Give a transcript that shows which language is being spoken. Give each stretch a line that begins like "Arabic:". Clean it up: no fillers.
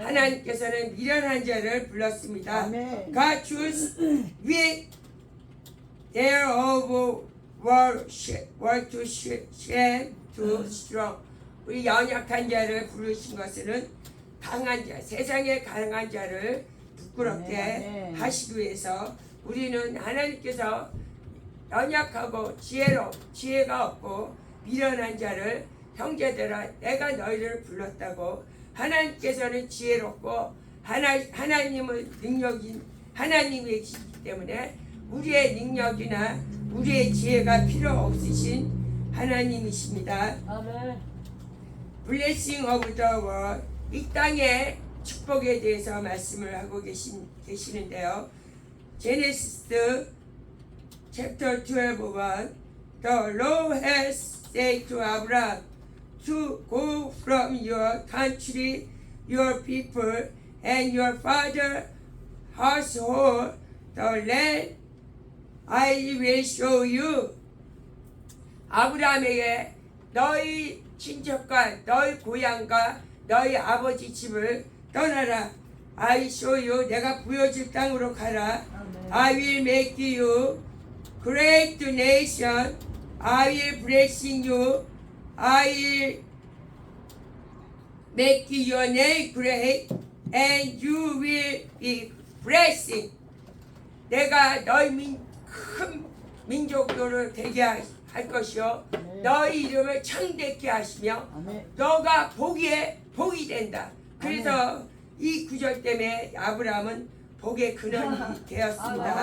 Korean: 하나님께서는 미련한 자를 불렀습니다. 아멘.
English: God chose weak there of world to shame to strong.
Korean: 우리 연약한 자를 부르신 것은 강한 자, 세상의 강한 자를 부끄럽게 아멘. 하시기 위해서 우리는 하나님께서 연약하고 지혜가 없고 미련한 자를 형제들아 내가 너희를 불렀다고. 하나님께서는 지혜롭고 하나님은 하나님이시기 때문에 우리의 능력이나 우리의 지혜가 필요 없으신 하나님이십니다. 아멘.
English: Blessing of the world,
Korean: 이 땅의 축복에 대해서 말씀을 하고 계시는데요.
English: Genesis chapter 12:1 The Lord has said to Abraham to go from your country, your people, and your father's household, the land I will show you.
Korean: 아브라함에게 너희 친척과 너희 고향과 너희 아버지 집을 떠나라.
English: I show you.
Korean: 내가 보여줄 땅으로 가라. 아멘.
English: I will make you great nation. I will blessing you. I will make your name great. and you will be blessing.
Korean: 내가 너희 큰 민족들을 되게 할 것이요 너희 이름을 창대케 하시며 아멘. 너가 복이 된다. 그래서 이 구절 때문에 아브라함은 복의 근원이 되었습니다.